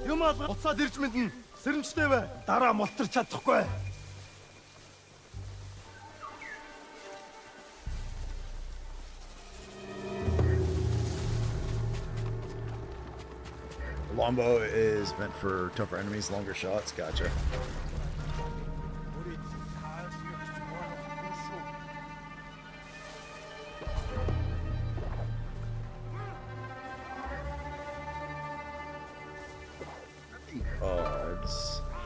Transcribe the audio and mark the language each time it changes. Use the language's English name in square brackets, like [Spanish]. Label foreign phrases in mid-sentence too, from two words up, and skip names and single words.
[Mongolian] Юм алга буцаад ирж мэднэ. Сэрэмжтэй бай. Дараа мултарч чадахгүй. [English] Longbow is meant for tougher enemies, longer shots. Gotcha. The odds.